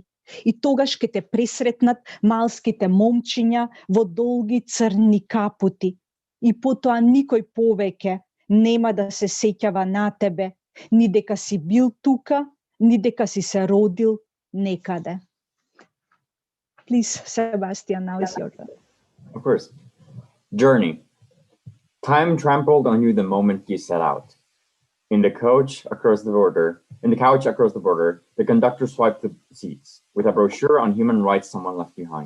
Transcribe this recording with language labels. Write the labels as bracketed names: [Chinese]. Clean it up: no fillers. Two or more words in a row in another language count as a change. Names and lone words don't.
[Macedonian] И тогаш ке те пресретнат малските момчиња во долги црни капути. И потоа никој повеќе нема да се сеќава на тебе, ни дека си бил тука, ни дека си се родил некаде. [English] Please, Sebastian, now is your turn. Of course. Journey. Time trampled on you the moment you set out. In the couch across the border, the conductor swiped the seats with a brochure on human rights someone left behind.